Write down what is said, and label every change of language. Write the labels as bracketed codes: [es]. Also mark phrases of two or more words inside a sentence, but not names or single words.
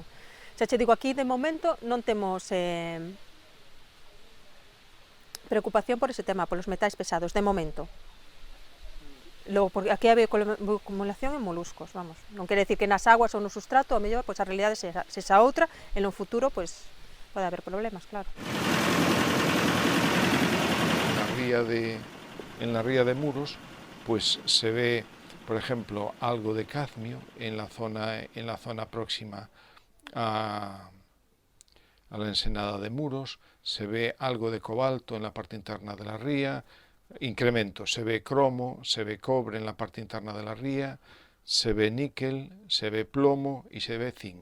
[gl] Xa che digo, aquí de momento non temos preocupación por ese tema, polos metais pesados, de momento. Logo, porque aquí hai acumulación en moluscos, vamos. Non quere decir que nas aguas ou no sustrato, a mellor, pois a realidade se esa outra, e no futuro, pois, pode haber problemas, claro. [es] En la ría de Muros, pues se ve, por ejemplo, algo de cadmio en la zona próxima a la ensenada de Muros, se ve algo de cobalto en la parte interna de la ría, incrementos, se ve cromo, se ve cobre en la parte interna de la ría, se ve níquel, se ve plomo y se ve zinc.